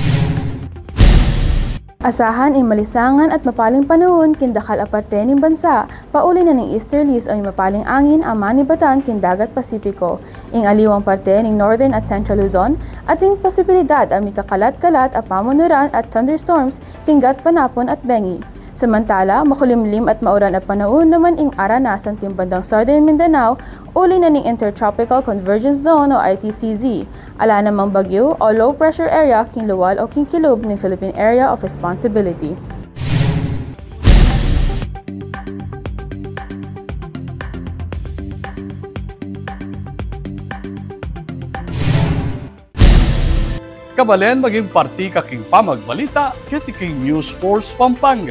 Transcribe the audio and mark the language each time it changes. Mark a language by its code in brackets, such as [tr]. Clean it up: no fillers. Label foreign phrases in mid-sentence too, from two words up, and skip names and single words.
[pam] Asahan ay malisangan at mapaling panahon kindakal aparte ng bansa, pauli na ng easterlies o mapaling angin ang manibatan kindagat Pasipiko, ing aliwang parte ng northern at central Luzon, at ing posibilidad ang mikakalat-kalat at pamunuran at thunderstorms kinggat Panapon at Bengi. Samantala, makulimlim at maulan at panahon naman ing aranasan timbandang Southern Mindanao, uli na ning Intertropical Convergence Zone o ITCZ. Ala namang bagyo o [en] low pressure area [pam] king luwal o king kilub ng Philippine Area of Responsibility. Kabalen maging parti kaking pamagbalita kiti king News Force Pampanga.